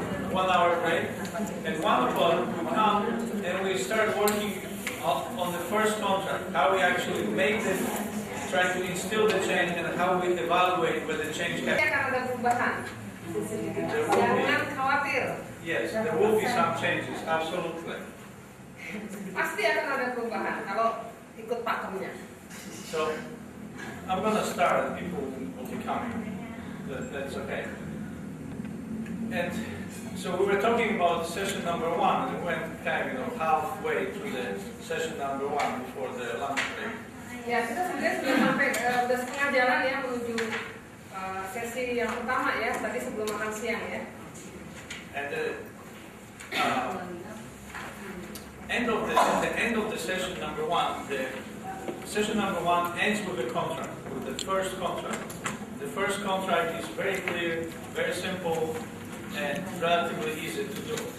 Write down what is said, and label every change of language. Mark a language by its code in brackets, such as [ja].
[en] 1 hour break, and 1 o'clock we come and we start working on the first contract, how we actually make them, try to instill the change, and how we evaluate whether the change happens. [id] Akan ada perubahan. Jangan khawatir. [en] Yes, there will be some changes, absolutely. [id] Pasti akan ada perubahan kalau ikut pakemnya. [en] So, I'm going to start, and people will be coming. That's okay. And so we were talking about session number 1, and we went kind of halfway through the session number 1 before the lunch break. [id] Ya, kita sebenarnya sudah sampai udah setengah jalan ya menuju sesi yang pertama ya, tadi sebelum makan siang ya. [en] And the end of the session number 1, the session number 1 ends with the contract, with the first contract. The first contract is very clear, very simple, and relatively easy to do.